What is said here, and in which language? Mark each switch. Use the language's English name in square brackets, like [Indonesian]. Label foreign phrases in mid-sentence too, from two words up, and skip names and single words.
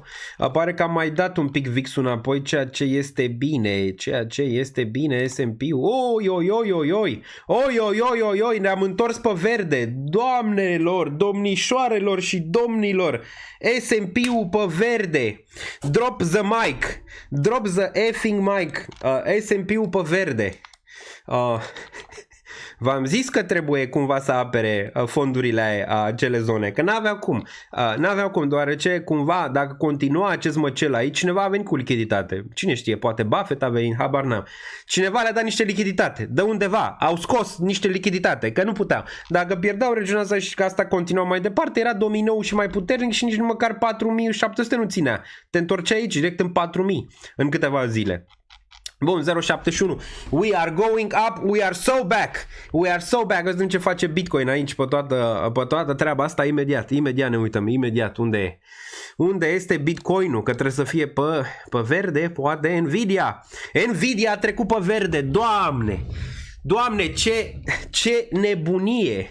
[Romanian] Apare că am mai dat un pic VIX-ul înapoi, ceea ce este bine. S&P-ul. Oi, ne-am întors pe verde. Doamnelor, domnișoarelor și domnilor, S&P-ul pe verde. [English] Drop the mic. Drop the effing mic. [Romanian] S&P-ul pe verde. V-am zis că trebuie cumva să apere fondurile acele zone, că n-aveau cum, deoarece cumva dacă continua acest măcel aici, cineva a venit cu lichiditate. Cine știe, poate Buffett a venit, habar n-am. Cineva le-a dat niște lichiditate, de undeva, au scos niște lichiditate, că nu puteau. Dacă pierdeau regiunea asta și că asta continua mai departe, era dominoul și mai puternic și nici măcar 4700 nu ținea. Te întorcea aici direct în 4000 în câteva zile. Bun, 071. [English] We are going up, we are so back. We are so back. [Romanian] Vedem ce face Bitcoin aici pe toată treaba asta imediat. Imediat ne uităm, imediat. Unde e? Unde este Bitcoinul? Că trebuie să fie pe verde, poate Nvidia. Nvidia a trecut pe verde. Doamne, ce nebunie.